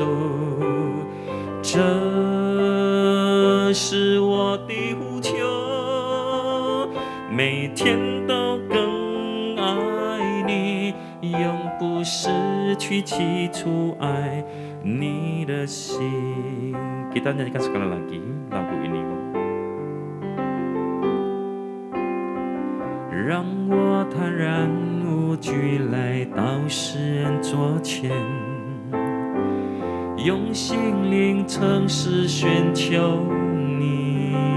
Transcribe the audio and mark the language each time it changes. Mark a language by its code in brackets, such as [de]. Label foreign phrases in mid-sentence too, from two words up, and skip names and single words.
[zh] 这是我的呼求，每天都更爱你，永不失去起初爱你的心。 [id] Kita nyanyikan sekali lagi lagu ini. [zh] 让我坦然无惧来到世人桌前，用心灵诚实寻求你。